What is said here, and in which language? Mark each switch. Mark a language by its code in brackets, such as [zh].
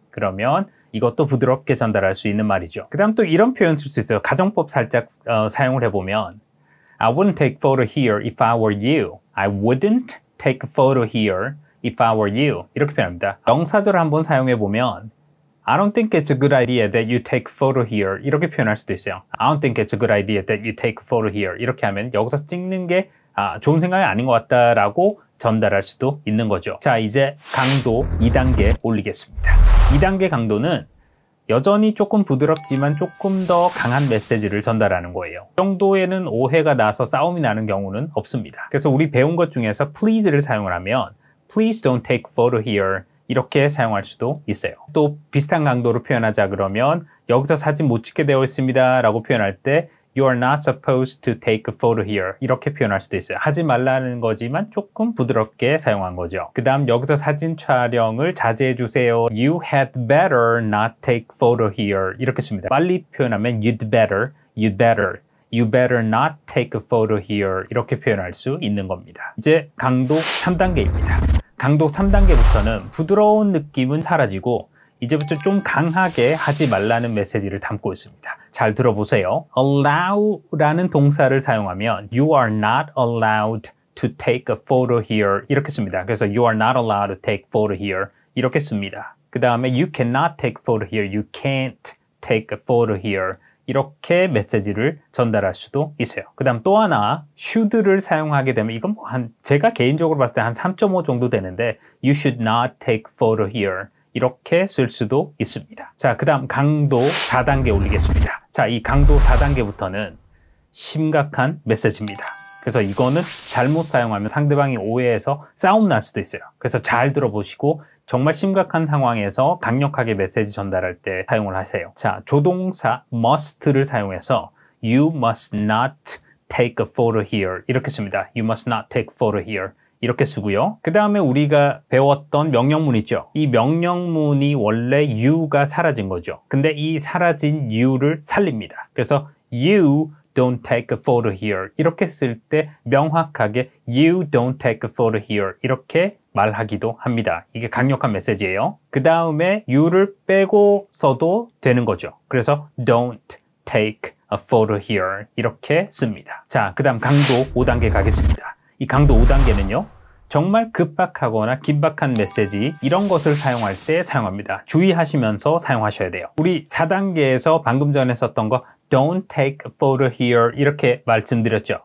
[ko] 그러면 이것도 부드럽게 전달할 수 있는 말이죠. 그 다음 또 이런 표현 쓸 수 있어요. 가정법 살짝 사용을 해보면 [en] I wouldn't take photo here if I were you. I wouldn't take a photo here if I were you. [ko] 이렇게 표현합니다. 명사절을 한번 사용해보면 [en] I don't think it's a good idea that you take a photo here. [ko] 이렇게 표현할 수도 있어요. [en] I don't think it's a good idea that you take a photo here. [ko] 이렇게 하면 여기서 찍는 게 좋은 생각이 아닌 것 같다라고 전달할 수도 있는 거죠. 자, 이제 강도 2단계 올리겠습니다. 2단계 강도는 여전히 조금 부드럽지만 조금 더 강한 메시지를 전달하는 거예요. 이 정도에는 오해가 나서 싸움이 나는 경우는 없습니다. 그래서 우리 배운 것 중에서 please를 사용을 하면 [en] Please don't take photo here [ko] 이렇게 사용할 수도 있어요. 또 비슷한 강도로 표현하자 그러면 여기서 사진 못 찍게 되어 있습니다 라고 표현할 때 [en] You are not supposed to take a photo here [ko] 이렇게 표현할 수도 있어요. 하지 말라는 거지만 조금 부드럽게 사용한 거죠. 그 다음 여기서 사진 촬영을 자제해 주세요. [en] You had better not take photo here [ko] 이렇게 씁니다. 빨리 표현하면 [en] you'd better You better not take a photo here [ko] 이렇게 표현할 수 있는 겁니다. 이제 강도 3단계입니다. 강도 3단계부터는 부드러운 느낌은 사라지고 이제부터 좀 강하게 하지 말라는 메시지를 담고 있습니다. 잘 들어보세요. Allow라는 동사를 사용하면 [en] You are not allowed to take a photo here [ko] 이렇게 씁니다. 그래서 [en] You are not allowed to take photo here [ko] 이렇게 씁니다. 그 다음에 [en] You cannot take photo here, You can't take a photo here [ko] 이렇게 메시지를 전달할 수도 있어요. 그 다음 또 하나 should를 사용하게 되면 이건 제가 개인적으로 봤을 때 한 3.5 정도 되는데 [en] You should not take photo here [ko] 이렇게 쓸 수도 있습니다. 자, 그 다음 강도 4단계 올리겠습니다. 자, 이 강도 4단계부터는 심각한 메시지입니다. 그래서 이거는 잘못 사용하면 상대방이 오해해서 싸움 날 수도 있어요. 그래서 잘 들어보시고 정말 심각한 상황에서 강력하게 메시지 전달할 때 사용을 하세요. 자, 조동사 must를 사용해서 [en] You must not take a photo here [ko] 이렇게 씁니다. [en] You must not take a photo here [ko] 이렇게 쓰고요. 그 다음에 우리가 배웠던 명령문 있죠. 이 명령문이 원래 you가 사라진 거죠. 근데 이 사라진 you를 살립니다. 그래서 [en] You don't take a photo here [ko] 이렇게 쓸 때 명확하게 [en] You don't take a photo here [ko] 이렇게 말하기도 합니다. 이게 강력한 메시지예요. 그 다음에 you를 빼고 써도 되는 거죠. 그래서 [en] don't take a photo here [ko] 이렇게 씁니다. 자, 그 다음 강도 5단계 가겠습니다. 이 강도 5단계는요. 정말 급박하거나 긴박한 메시지 이런 것을 사용할 때 사용합니다. 주의하시면서 사용하셔야 돼요. 우리 4단계에서 방금 전에 썼던 거 [en] Don't take a photo here [ko] 이렇게 말씀드렸죠.